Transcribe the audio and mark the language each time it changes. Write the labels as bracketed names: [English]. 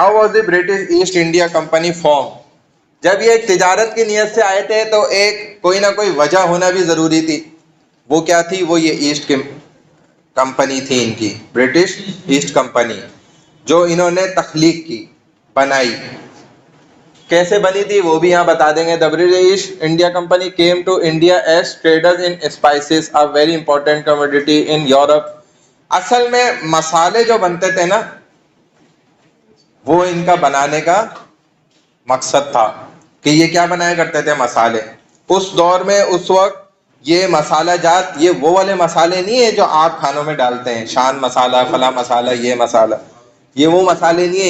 [English] How was the British East India Company formed? [Urdu] جب یہ ایک تجارت کی نیت سے آئے تھے تو ایک کوئی نہ کوئی وجہ ہونا بھی ضروری تھی. وہ کیا تھی؟ وہ یہ ایسٹ کمپنی تھی ان کی، برٹش ایسٹ کمپنی، جو انہوں نے تخلیق کی، بنائی. کیسے بنی تھی وہ بھی یہاں بتا دیں گے. [English] The British India Company came to India as traders in spices, a very important commodity in Europe. [Urdu] اصل میں مسالے جو بنتے تھے نا، وہ ان کا بنانے کا مقصد تھا کہ یہ کیا بنایا کرتے تھے؟ مسالے. اس دور میں اس وقت یہ مسالہ جات، یہ وہ والے مسالے نہیں ہیں جو آپ کھانوں میں ڈالتے ہیں، شان مسالہ، فلاں مسالہ، یہ مسالہ، یہ وہ مسالے نہیں ہیں.